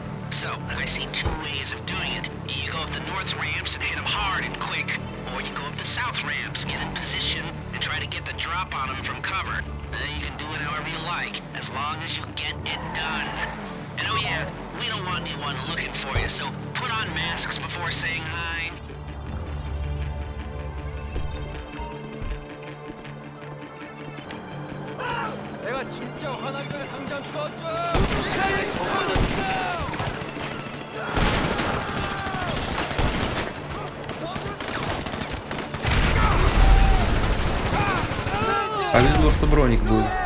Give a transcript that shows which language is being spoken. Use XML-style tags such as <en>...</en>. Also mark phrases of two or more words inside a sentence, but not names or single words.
<en>So, I see two ways of doing it. You go up the north ramps and hit them hard and quick, or you go up the south ramps, get in position, and try to get the drop on them from cover. You can do it however you like, as long as you get it done. And oh yeah, we don't want anyone looking for you, so put on masks before saying hi.</en> <ko>내가 진짜 화나기 전에 당장 꺼져!</ko> <ru>Повезло, что броник был.</ru>